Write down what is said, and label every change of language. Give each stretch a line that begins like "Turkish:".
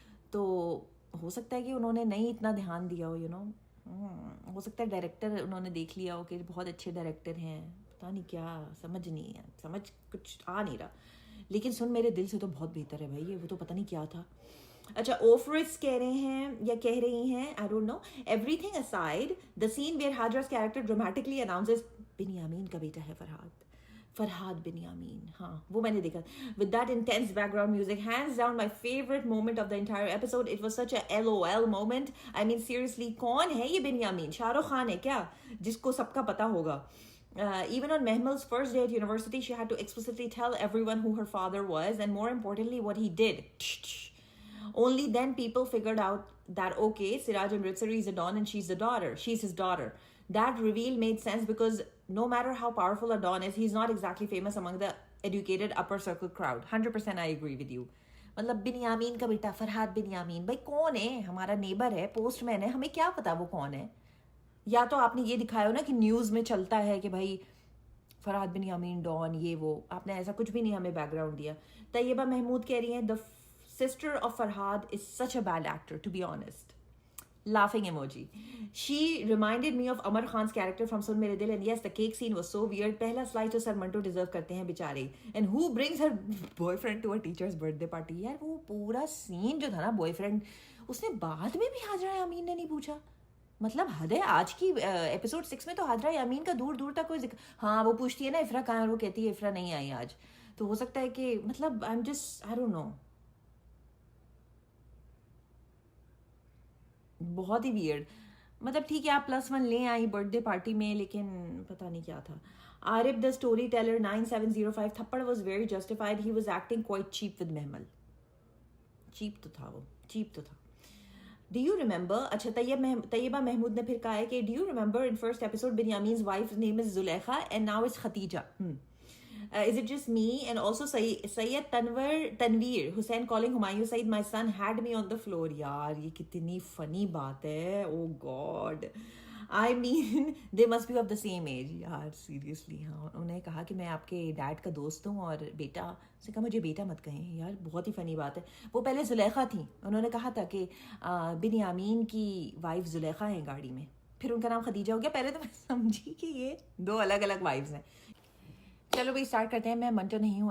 Urdu: تو ہو سکتا ہے کہ انہوں نے نہیں اتنا دھیان دیا ہو, ہو سکتا ہے ڈائریکٹر انہوں نے دیکھ لیا ہو کہ بہت اچھے ڈائریکٹر ہیں, پتہ نہیں کیا, سمجھ نہیں ہے, سمجھ کچھ آ نہیں رہا. لیکن سن میرے دل سے تو بہت بہتر ہے بھائی یہ, وہ تو پتہ نہیں کیا تھا. اچھا اوفرس کہہ رہے ہیں یا کہہ رہی ہیں,
English: I don't know, everything aside the scene where Hajra's character dramatically announces
Urdu: Binyamin کا بیٹا ہے فرحاد بنیامین. ہاں وہ میں نے دیکھا.
English: With that intense background music, hands down my favorite moment of the entire episode. It was such a LOL moment. I mean seriously,
Urdu: کون ہے یہ بنیامین؟ شاہ رخ خان ہے کیا جس کو سب کا پتا ہوگا؟
English: Even on Mehmal's first day at university, she had to explicitly tell everyone who her father was, and more importantly, what he did. Only then people figured out that, okay, Siraj Amritsari is a don and she's his daughter. That reveal made sense because no matter how powerful a don is, he's not exactly famous among the educated upper circle crowd. 100% I agree with you.
Urdu: مطلب بنیامین کا بیٹا فرحاد بنیامین, بھائی کون ہے؟ ہمارا neighbour ہے, post مین ہے, ہمیں کیا پتا وہ کون ہے. یا تو آپ نے یہ دکھایا ہو نا کہ نیوز میں چلتا ہے کہ بھائی فرحاد بنیامین ڈان یہ وہ, آپ نے ایسا کچھ بھی نہیں ہمیں بیک گراؤنڈ دیا. طیبہ محمود کہہ رہی ہیں
English: the sister of Farhad is such a bad actor, to be honest. Laughing emoji. She reminded me of Amar Khan's character from Sun Mere Dil, and yes, the cake scene was so weird.
Urdu: Pehla slice to Sir Manto deserve karte hain bichare.
English: And who brings her boyfriend to a teacher's birthday party?
Urdu: Yaar wo pura scene jo tha na boyfriend, usne baad mein bhi Hajra Yameen ne nahi پوچھا. مطلب حد ہے. آج کی episode 6 میں تو حاجرہ یامین کا دور دور تک کوئی ذکر, ہاں وہ پوچھتی ہے نا افرا کہاں, اور وہ کہتی ہے افرا نہیں آئی آج. تو ہو سکتا ہے کہ مطلب
English: I am just I don't know,
Urdu: بہت ہی ویئرڈ. مطلب ٹھیک ہے آپ +1 لے آئی برتھ ڈے پارٹی میں, لیکن پتہ نہیں کیا تھا.
English: Arif the story teller 9705, تھپڑ was very justified, he was acting quite cheap with Mehmal.
Urdu: Cheap تو تھا وہ, چیپ تو تھا.
English: Do you remember,
Urdu: اچھا طیبہ محمود نے پھر کہا ہے کہ
English: do you remember in first episode Binyamin's wife's name is Zulekha and now it's Khatija. Is it just me? And also Sayyid Tanveer Hussain calling Humayun Saeed my son had me on the floor.
Urdu: یار یہ کتنی funny بات ہے, oh god.
English: I mean they must be of the same age.
Urdu: یار seriously, ہاں انہوں نے کہا کہ میں آپ کے ڈیڈ کا دوست ہوں اور بیٹا, اس نے کہا مجھے بیٹا مت کہیں. یار بہت ہی فنی بات ہے. وہ پہلے زلیخا تھیں, انہوں نے کہا تھا کہ بنیامین کی وائف زلیخا ہیں گاڑی میں, پھر ان کا نام خدیجہ ہو گیا. پہلے تو میں سمجھی کہ یہ 2 الگ الگ وائفز ہیں. چلو بھائی اسٹارٹ کرتے ہیں. میں منٹو نہیں ہوں.